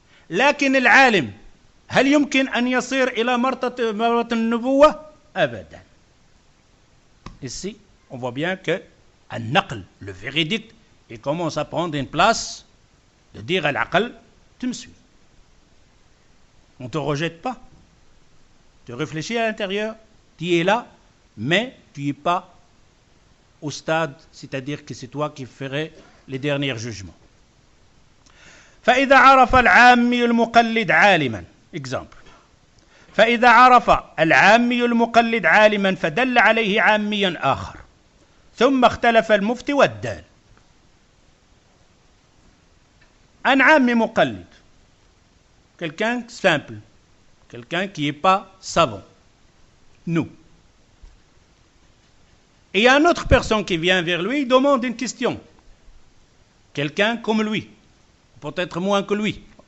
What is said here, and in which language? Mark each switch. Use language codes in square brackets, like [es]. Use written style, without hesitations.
[ar] لكن العالم هل يمكن أن يصير إلى مرتبة النبوة؟ أبدا. [fr] Ici, on voit bien que النقل, le véridique, il commence à prendre une place de dire à l'aql, tu me suis. On ne te rejette pas. Tu réfléchis à l'intérieur, tu es là, mais tu n'es pas au stade, c'est-à-dire que c'est toi qui ferais les derniers jugements. [ar] فإذا عرف العامي المقلد عالما exemple فإذا عرف العامي المقلد عالما فدل عليه عاميا آخر ثم اختلف المفتي والدال. [fr] Un عامي مقلد, quelqu'un simple, quelqu'un qui n'est pas savant, nous. Et il y a une autre personne qui vient vers lui, il demande une question. Quelqu'un comme lui, peut-être moins que lui.